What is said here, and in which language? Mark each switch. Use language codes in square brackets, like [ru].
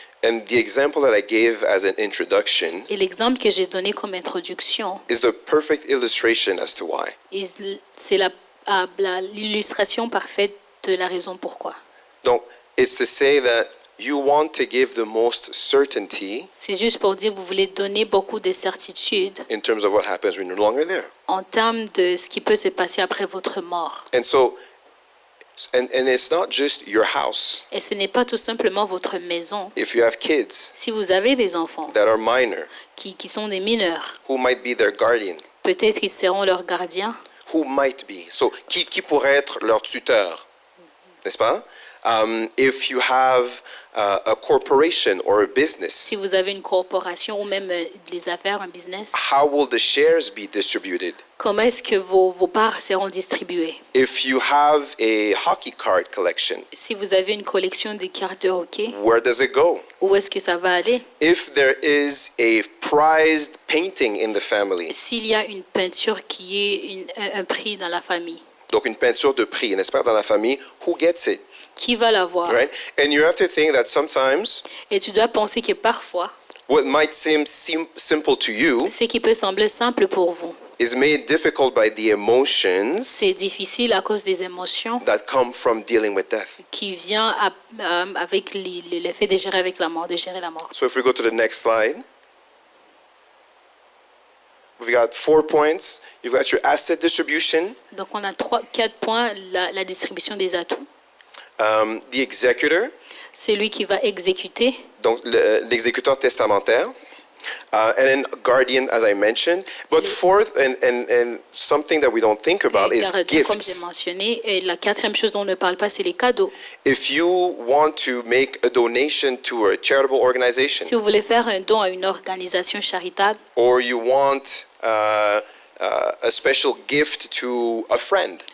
[en] And the example that I gave as an introduction [fr] Et l'exemple que j'ai donné comme introduction, [en] is the perfect illustration as to why. [fr] c'est l'illustration parfaite de la raison pourquoi. [en] Donc, it's to say that you want to give the most certainty [fr] C'est juste pour dire que vous voulez donner beaucoup de certitude [en] in terms of what happens when you're no longer there. [fr] en termes de ce qui peut se passer après votre mort. [en] And so, and it's not just your house. [fr] Et ce n'est pas tout simplement votre maison. [en] If you have kids [fr] Si vous avez des enfants [en] that are minor, [fr] qui sont des mineurs, [en] who might be their guardian, [fr] peut-être qu'ils seront leurs gardiens. [en] who might be, so [fr] qui pourrait être leur tuteur, n'est-ce pas? [en] If you have a corporation or a business, [fr] Si vous avez une corporation ou même des affaires, un business, [en] how will the shares be distributed? [fr] comment est-ce que vos parts seront distribuées? [en] If you have a hockey card collection, [fr] Si vous avez une collection de cartes de hockey, [en] where does it go? [fr] où est-ce que ça va aller? [en] If there is a prized painting in the family, [fr] S'il y a une peinture qui est un prix dans la famille, donc une peinture de prix, n'est-ce pas, dans la famille, [en] who gets it, [fr] qui va l'avoir? [en] right? And you have to think that sometimes [fr] Et tu dois penser que parfois, [en] what might seem simple to you [fr] ce qui peut sembler simple pour vous, [en] is made difficult by the emotions [fr] c'est difficile à cause des émotions [en] that come from dealing with death. [fr] qui vient avec le fait de gérer avec la mort, de gérer la mort. [en] So if we go to the next slide, we've got 4 points. You've got your asset distribution, [fr] Donc on a 4 points, la distribution des atouts. [en] the executor, [fr] C'est lui qui va exécuter, donc l'exécuteur testamentaire, [en] and then guardian, as I mentioned. But fourth, and something that we don't think about [fr] et [en] is [fr] gardien, comme j'ai [en] gifts. [fr] mentionné. Et la quatrième chose dont on ne parle pas, c'est les cadeaux. [en] If you want to make a donation to a charitable organization, [fr] Si vous voulez faire un don à une organisation charitable, [en] or you want a special gift to a friend,